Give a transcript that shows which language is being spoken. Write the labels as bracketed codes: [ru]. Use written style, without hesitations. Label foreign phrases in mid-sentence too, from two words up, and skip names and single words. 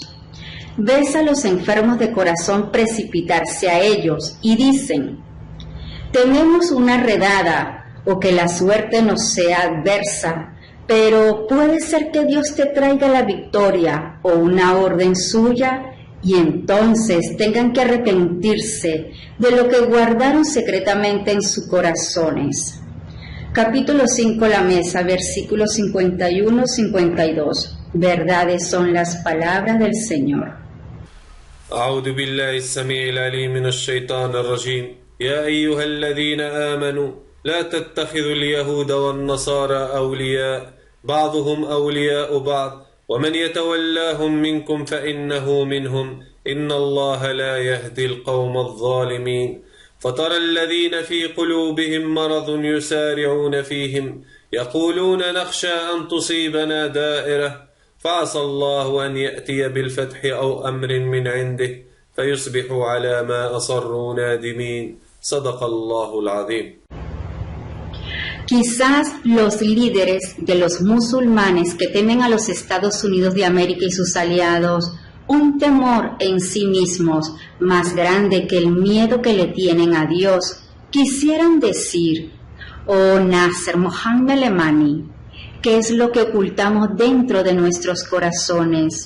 [es] Ves a los enfermos de corazón precipitarse a ellos y dicen: tenemos una redada o que la suerte nos sea adversa, pero puede ser que Dios te traiga la victoria o una orden suya y entonces tengan que arrepentirse de lo que guardaron secretamente en sus corazones. Capítulo 5, la mesa, versículos 51-52. Verdades son las palabras del Señor. [ar] أعوذ بالله السميع العليم من الشيطان الرجيم يا أيها الذين آمنوا لا تتخذوا اليهود والنصارى أولياء بعضهم أولياء بعض ومن يتولاهم منكم فإنه منهم إن الله لا يهدي القوم الظالمين فترى الذين في قلوبهم مرض يسارعون فيهم يقولون نخشى أن تصيبنا دائرة فعسى الله أن يأتي بالفتح أو أمر من عنده فيصبحوا على ما أصروا نادمين صدق الله العظيم. [es] Quizás los líderes de los musulmanes que temen a los Estados Unidos de América y sus aliados un temor en sí mismos más grande que el miedo que le tienen a Dios, quisieran decir: oh Nasser Mohammed Alemani, ¿qué es lo que ocultamos dentro de nuestros corazones?